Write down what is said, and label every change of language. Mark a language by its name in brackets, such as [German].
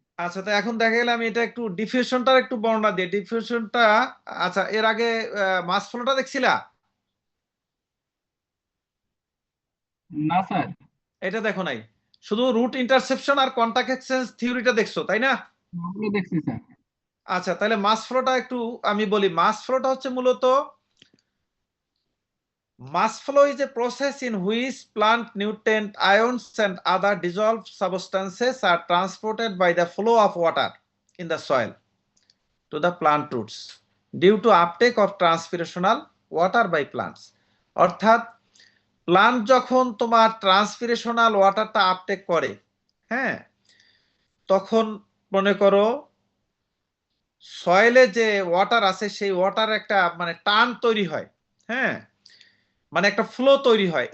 [Bangla] আচ্ছা, তো এখন দেখা গেলে আমি এটা একটু ডিফিউশনটার একটু বর্ণনা দিই। ডিফিউশনটা, আচ্ছা এর আগে মাস ফ্লোটা দেখছিলা? না স্যার। এটা দেখো নাই, শুধু রুট ইন্টারসেপশন আর কন্টাক্ট এক্সচেঞ্জ থিওরিটা দেখছো, তাই না? ওগুলো দেখছি স্যার। আচ্ছা, তাহলে মাস ফ্লোটা একটু আমি বলি। মাস ফ্লোটা হচ্ছে মূলত, [English] mass flow is a process in which plant nutrient ions and other dissolved substances are transported by the flow of water in the soil to the plant roots due to uptake of transpirational water by plants. [Bangla] অর্থাৎ plant যখন তোমার ট্রান্সপিরেশনাল ওয়াটারটা uptake করে, হ্যাঁ, তখন মনে করো সয়েলে যে water আছে সেই ওয়াটার একটা মানে টান তৈরি হয়, হ্যাঁ, মানে একটা ফ্লো তৈরি হয়।